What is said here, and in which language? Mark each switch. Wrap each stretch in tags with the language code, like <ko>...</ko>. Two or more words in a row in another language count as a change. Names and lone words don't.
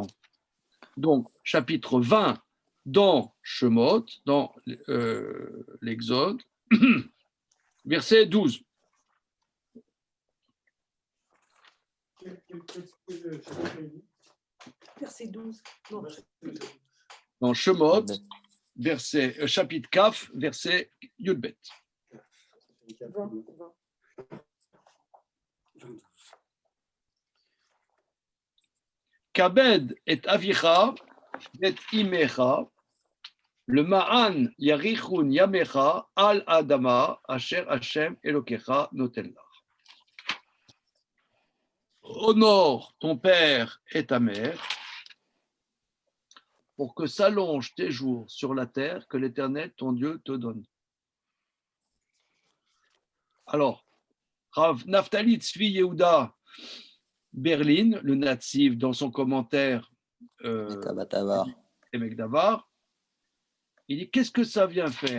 <fr>Donc, chapitre 20 dans Shemot, dans l'Exode, verset 12. Verset 12. Dans Shemot, chapitre Kaf, verset Yudbet.</fr> <he>כבד את אביך את אמך, למען יאריכון ימיך על האדמה אשר השם אלוקיך נותן לך.</he> <fr>Honore ton père et ta mère pour que s'allongent tes jours sur la terre que l'Éternel, ton Dieu, te donne. Alors, Rav Naftali Tzvi Yehuda Berlin, le natif, dans son commentaire Emek Davar, il dit, qu'est-ce que ça vient faire?</fr>